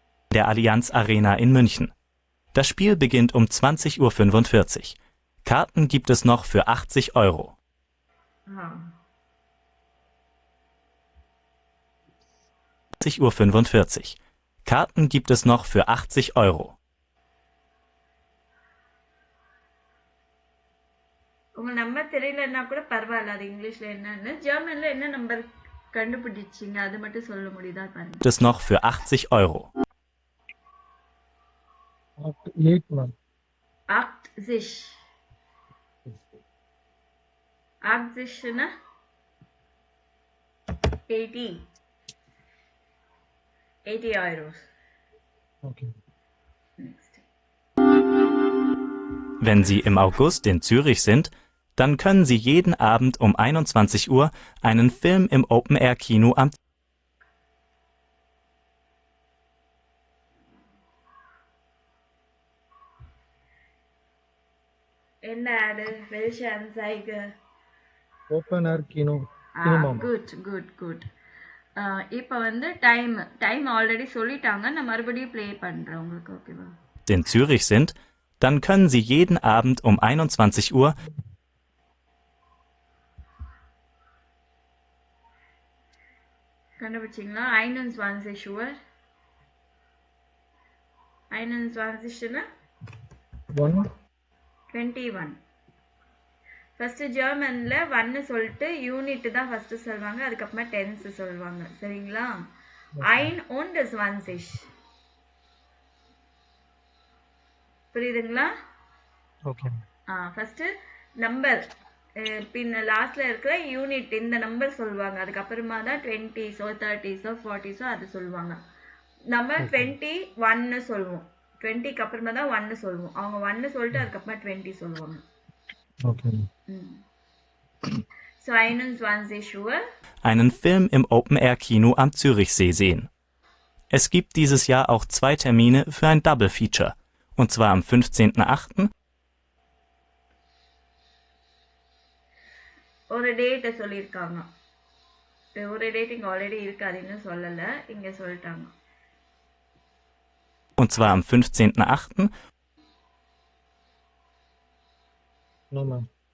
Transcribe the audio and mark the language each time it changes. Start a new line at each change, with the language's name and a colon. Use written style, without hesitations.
German: der Allianz Arena in München. Das Spiel beginnt um 20:45 Uhr. Karten gibt es noch für 80 Euro. 20:45 Uhr. Karten gibt es noch für 80 Euro.
Tamil: உங்க number தெரியலன்னா கூட பரவாயில்ல, அது இங்கிலீஷ்ல என்னன்னு. ஜெர்மன்ல என்ன நம்பர் கண்டுபிடிச்சிங்க அது மட்டும் சொல்ல முடியுதா பாருங்க.
German: Gibt es noch für 80 Euro.
Tamil: 8 ma'am. 80. 80னா 80 euros. Okay.
English: Next.
German: Wenn Sie im August in Zürich sind, dann können Sie jeden Abend um 21 Uhr einen Film im Open-Air-Kino am
Tamil: என்ன ஆடு?
German: welche Anzeige?
Tamil: ஓபன் ஏர் GNU cinema. Good. இப்போ வந்து time already சொல்லிட்டாங்க, நான் மறுபடியும் play பண்றேன் உங்களுக்கு. ஓகேவா? in Zürich sind, dann können Sie jeden Abend um 21 Uhr கண்டுபிடிச்சிங்களா? 21 Uhr. 21னா 21. First ஜெர்மன்ல 1 சொல்லிட்டு யூனிட் தான் ஃபர்ஸ்ட் சொல்வாங்க, அதுக்கப்புறமா டென்ஸ் சொல்வாங்க சரிங்களா? 21 புரியுதுங்களா? ஓகே. ஃபர்ஸ்ட் நம்பர் பின்ன லாஸ்ட்ல இருக்கிற யூனிட் இந்த நம்பர் சொல்லுவாங்க, அதுக்கப்புறமா தான் 20s 30s 40s அது சொல்லுவாங்க. நம்ம 21 சொல்லுவோம், 20க்கு அப்புறமா தான் 1 சொல்லுவோம். அவங்க 1 சொல்லிட்டு அதுக்கப்புறமா 20 சொல்லுவாங்க.
English: Okay.
German: So 21 Uhr. einen Film im Open-Air-Kino am Zürichsee sehen. Es gibt dieses Jahr auch 2 Termine für ein Double-Feature, und zwar am 15.8.
Tamil: ஒரு டேட் சொல்லியிருக்காங்க, ஒரு டேட் இங்க ஆல்ரெடி இருக்கு, அது இன்னும் சொல்லல, இங்க சொல்லிட்டாங்க.
German: Und zwar am 15.8.
English: No, ma'am.